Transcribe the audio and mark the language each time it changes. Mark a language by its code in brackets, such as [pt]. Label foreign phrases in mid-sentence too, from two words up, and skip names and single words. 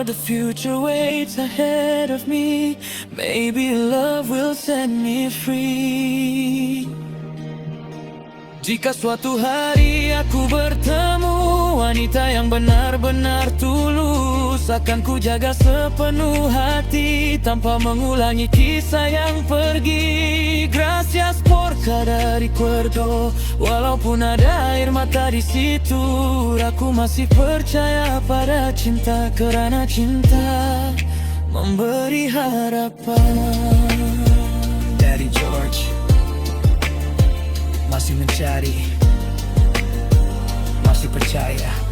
[en] The future waits ahead of me, maybe love will set me free. [id] Jika suatu hari aku bertemu wanita yang benar-benar tulus, akan ku jaga sepenuh hati tanpa mengulangi kisah yang pergi. [es] Gracias por cada recuerdo, [id] walaupun ada air mata di situ. Aku masih percaya pada cinta, karena cinta memberi harapan. Daddy George masih mencari, masih percaya.